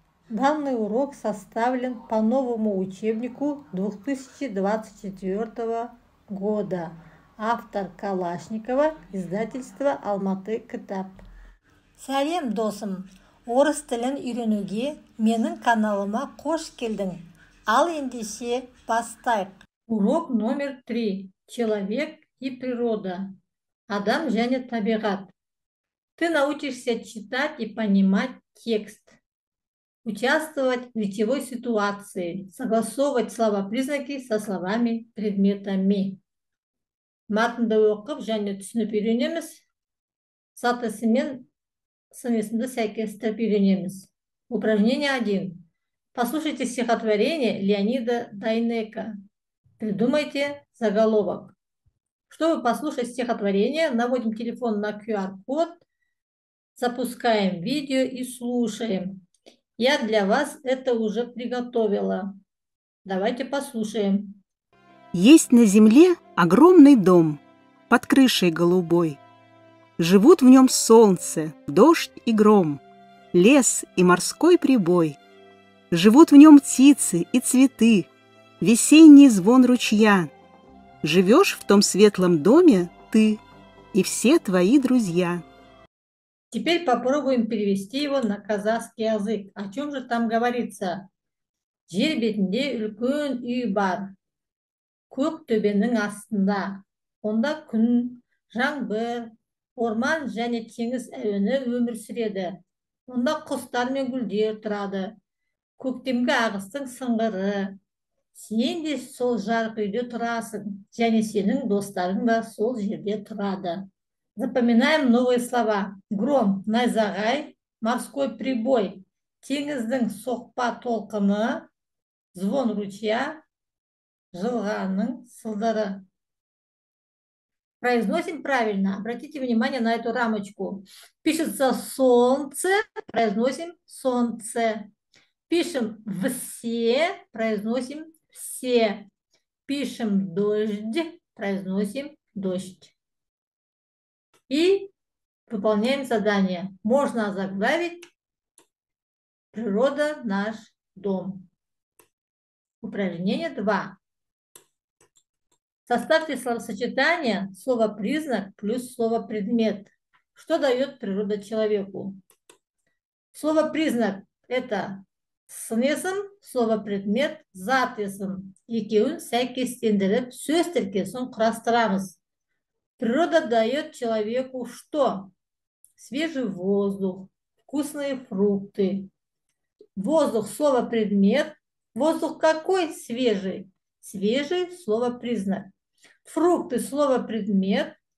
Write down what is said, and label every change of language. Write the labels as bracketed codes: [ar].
[ru] Данный урок составлен по новому учебнику 2024 года. Автор Калашникова, издательство Алматы Кітап. [kk] Сәлем досым, орыс тілін үйренуге менің каналыма қош келдің. Ал ендеше бастайық. [ru] Урок номер 3. Человек и природа. [kk] Адам және табиғат. [ru] Ты научишься читать и понимать текст, участвовать в речевой ситуации, согласовывать словопризнаки со словами-предметами. [kk] Матынды оқып және түсініп үйренеміз. Сатысы мен сынесінді сәйкестіріп үйренеміз. [ru] Упражнение 1. Послушайте стихотворение Леонида Дайнеко. Придумайте заголовок. Чтобы послушать стихотворение, наводим телефон на QR-код, запускаем видео и слушаем. Я для вас это уже приготовила. Давайте послушаем. Есть на земле огромный дом под крышей голубой. Живут в нем солнце, дождь и гром, лес и морской прибой. Живут в нем птицы и цветы, весенний звон ручья. Живешь в том светлом доме ты и все твои друзья. Теперь попробуем перевести его на казахский язык. О чем же там говорится? [kk] Жер бетінде үлкен үй бар. Көк төбенің астында. Онда күн, жаңбыр, орман және теңіз әуені өмір сүреді. Онда құстар мен гүлдер тұрады. Көктемгі ағыстың сыңғыры. Сен де сол жарық үйде тұрасың, және сенің достарың да сол жерде тұрады. [ru] Запоминаем новые слова. [kk] Гром, найзағай, [ru] морской прибой, [kk] теңіздің соқпа толқыны, [ru] звон ручья, [kk] жылғаның сылдыры. [ru] Произносим правильно. Обратите внимание на эту рамочку. Пишется солнце, произносим солнце. Пишем все, произносим все. Пишем дождь, произносим дождь. И выполняем задание. Можно озаглавить «Природа – наш дом». Упражнение 2. Составьте словосочетание слово-признак плюс слово-предмет. Что дает природа человеку? Слово-признак – это [kk] сын есім, [ru] слово-предмет [kk] зат есім. Екеуін сәйкестендіріп, сөз тіркесін құрастырамыз. [ru] Природа дает человеку что? Свежий воздух, вкусные фрукты. Воздух – слово-предмет. Воздух какой? Свежий. Свежий – слово-признак. Фрукты – слово-предмет.